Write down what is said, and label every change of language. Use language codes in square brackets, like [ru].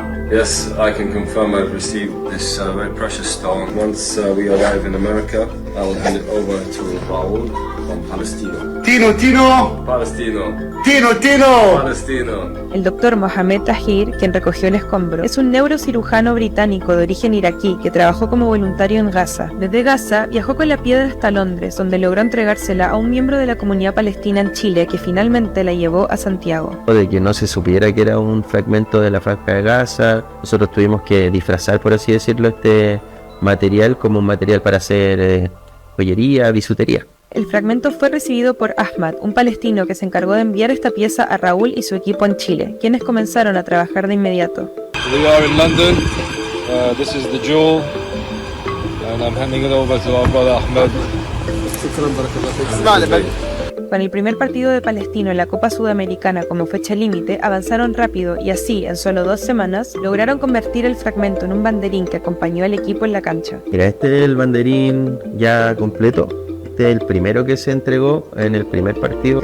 [en] Yes, I can confirm I've received this very precious stone. Once we arrive in America, I will hand it over to Raul from Palestino. Tino, Tino! Palestino! Tino, Tino! Palestino! [es] El doctor Mohamed Tahir, quien recogió el escombro, es un neurocirujano británico de origen iraquí que trabajó como voluntario en Gaza. Desde Gaza viajó con la piedra hasta Londres, donde logró entregársela a un miembro de la comunidad palestina en Chile, que finalmente la llevó a Santiago. De que no se supiera que era un fragmento de la franja de Gaza, nosotros tuvimos que disfrazar, por así decirlo, este material como un material para hacer joyería, bisutería. El fragmento fue recibido por Ahmad, un palestino que se encargó de enviar esta pieza a Raúl y su equipo en Chile, quienes comenzaron a trabajar de inmediato. [en] We are in London. This is the jewel, and I'm handing it over to our brother Ahmed. [es] Con el primer partido de Palestino en la Copa Sudamericana como fecha límite, avanzaron rápido y así, en solo 2 semanas, lograron convertir el fragmento en un banderín que acompañó al equipo en la cancha. Mira, este es el banderín ya completo. Este es el primero que se entregó en el primer partido.